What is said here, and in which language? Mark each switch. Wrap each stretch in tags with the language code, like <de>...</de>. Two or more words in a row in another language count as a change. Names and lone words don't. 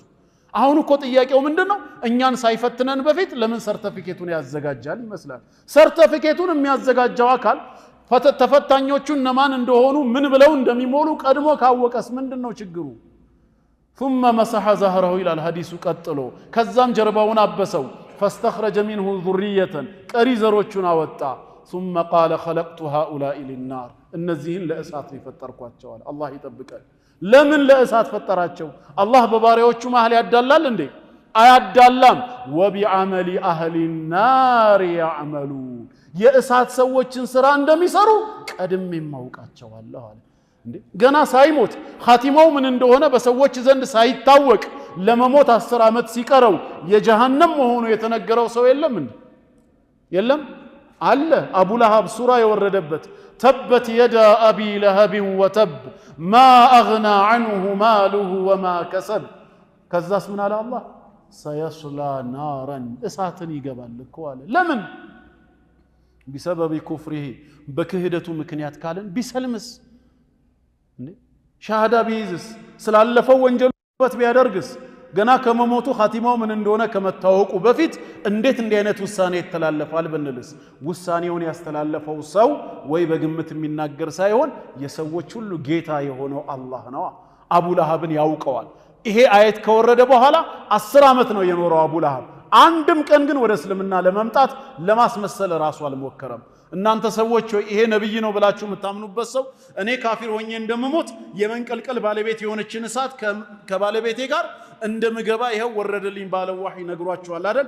<am>አሁን እኮ ጥያቄው ምንድነው? እኛን ሳይፈትነን በፊት ለምን ሰርቲፊኬቱን ያዘጋጃል ይመስላል። ሰርቲፊኬቱን የሚያዘጋጀው አካል ተፈታኞቹ እነማን እንደሆኑ ምን ብለው እንደሚሞሉ ቀድሞ ካወቀስ ምንድነው ችግሩ?</am> <ar>ثم مسح ظهره الى الحديث</ar> <am>ቀጥሎ ከዛም ጀርባውን አበሰው</am> <ar>فاستخرج منه ذرية</ar> <am>ቀሪ ዘሮቹን አወጣ</am> <ar>ثم قال خلقت هؤلاء للنار</ar> <am>እነዚህን ለእሳት ይፈጠርኳቸው አለ። አላህ ይጠብቀን። ለምን ለእሳት ፈጠራቸው? አላህ በባሪያዎቹ መሃል ያዳላል እንዴ? አያዳላም።</am> <ar>وبعمل اهل النار يعملون</ar> <am>የእሳት ሰዎችን ስራ እንደሚሰሩ ቀድሜ ማውቃቸው አለ። ገና ሳይሞት ኻቲማው ምን እንደሆነ በሰዎች ዘንድ ሳይታወቅ ለመሞት 10 ዓመት ሲቀረው የጀሃነም መሆኑ የተነገረው ሰው የለም እንዴ? የለም አለ። አቡ ለሃብ ሱራ የወረደበት</am> <ar>تبت يدا أبي لهب وتب ما أغنى عنه ماله وما كسب።</ar> <am>ከዛስ ምን አለ አላህ?</am> <ar>سيصلى نارا</ar> <am>እሳትን ይገባል እኮ አለ። ለምን?</am> <ar>بسبب كفره</ar> <am>በክህደቱ ምክንያት ካለን ቢሰልምስ ሻሃዳ ቢይዝስ ስላለፈው ወንጀሉበት ቢያደርግስ ገና ከመሞቱ ኻቲማው ምን እንደሆነ ከመታወቁ በፊት እንዴት እንዲህ አይነት ውሳኔ ይተላለፋል ብንልስ ውሳኔውን ያስተላለፈው ሰው ወይ በግምት የሚናገር ሳይሆን የሰዎች ሁሉ ጌታ የሆነው አላህ ነው። አቡ ለሃብን ያውቀዋል። ይሄ አየት ከወረደ በኋላ 10 ዓመት ነው የኖረው አቡ ለሃብ። አንድም ቀን ግን ወደ እስልምና ለመምጣት ለማስመሰል ራሱ አልሞከረም። እናንተ ሰዎች ይሄ ነብይ ነው ብላችሁ የምታምኑበት ሰው እኔ ካፊር ሆኜ እንደምሞት የመንቀልቀል ባለቤት የሆነችን እሳት ከባለቤቴ ጋር እንደምገባ ይሄው ወረደልኝ ባለው ወህይ ነግሯችኋል አይደል?</am>